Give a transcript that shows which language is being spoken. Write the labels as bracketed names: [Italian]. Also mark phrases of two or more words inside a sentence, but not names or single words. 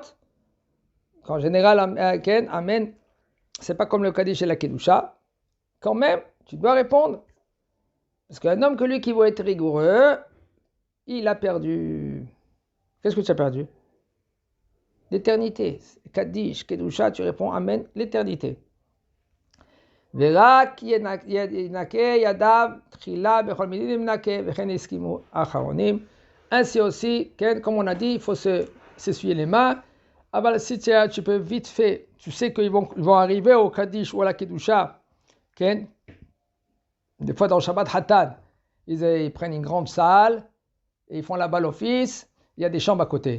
[French] En général, Amen, c'est pas comme le Kaddish et la Kedusha. Quand même, tu dois répondre. Parce qu'un homme que lui qui veut être rigoureux, il a perdu. Qu'est-ce que tu as perdu? L'éternité. Kaddish, Kedusha, tu réponds Amen, l'éternité. [Hebrew] ורק ינקה ידיו תחילה בכל מילים ינקה וכן הסכימו האחרונים. [French] Ainsi aussi, comme on a dit, il faut s'essuyer les mains. Alors si tu peux vite fait, tu sais qu'ils vont arriver au Kaddish ou à la Kedusha. Des fois dans [Hebrew] שבת חתן, [French] ils prennent une grande salle, et ils font là-bas l'office, il y a des chambres à côté.